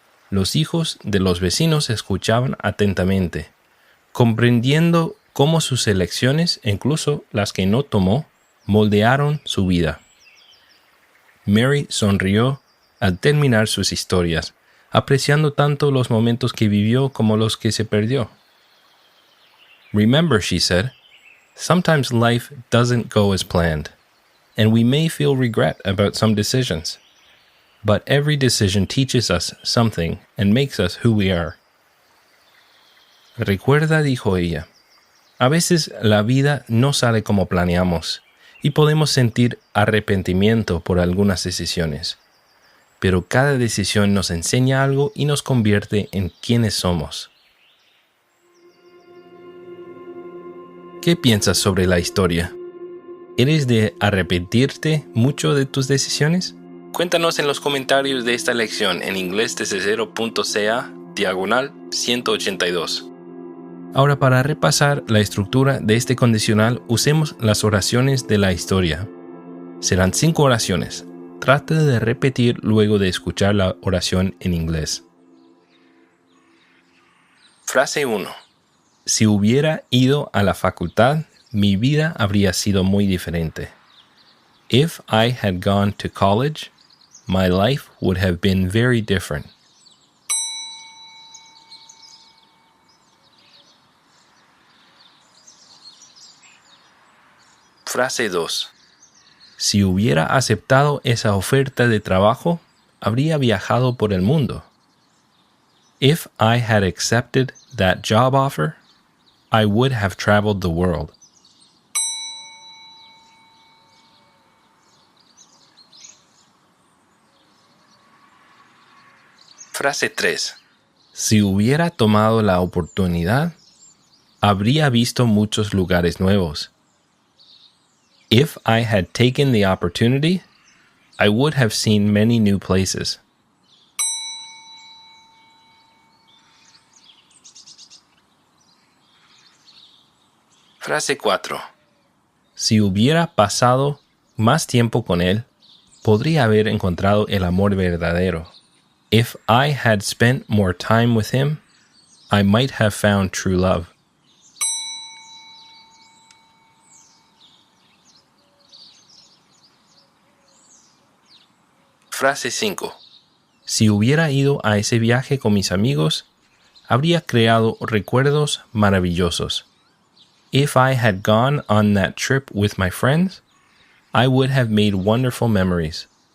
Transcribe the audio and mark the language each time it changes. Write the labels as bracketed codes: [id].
[es] Los hijos de los vecinos escuchaban atentamente, comprendiendo cómo sus elecciones, incluso las que no tomó, moldearon su vida. Mary sonrió al terminar sus historias, apreciando tanto los momentos que vivió como los que se perdió. [en] "Remember," she said, "sometimes life doesn't go as planned, and we may feel regret about some decisions. But every decision teaches us something and makes us who we are." [es] Recuerda, dijo ella, a veces la vida no sale como planeamos y podemos sentir arrepentimiento por algunas decisiones. Pero cada decisión nos enseña algo y nos convierte en quienes somos. ¿Qué piensas sobre la historia? ¿Eres de arrepentirte mucho de tus decisiones? Cuéntanos en los comentarios de esta lección en inglesdesde0.ca/182. Ahora, para repasar la estructura de este condicional, usemos las oraciones de la historia. Serán 5 oraciones. Trata de repetir luego de escuchar la oración en inglés. Frase 1. Si hubiera ido a la facultad, mi vida habría sido muy diferente. [en] If I had gone to college, my life would have been very different. [es] Frase 2. Si hubiera aceptado esa oferta de trabajo, habría viajado por el mundo. [en] If I had accepted that job offer, I would have traveled the world. [es] Frase 3. Si hubiera tomado la oportunidad, habría visto muchos lugares nuevos. [en] If I had taken the opportunity, I would have seen many new places. [es] Frase 4. Si hubiera pasado más tiempo con él, podría haber encontrado el amor verdadero. [en] If I had spent more time with him, I might have found true love. [es] Frase 5. Si hubiera ido a ese viaje con mis amigos, habría creado recuerdos maravillosos. [en] If I had gone on that trip with my friends, I would have made wonderful memories.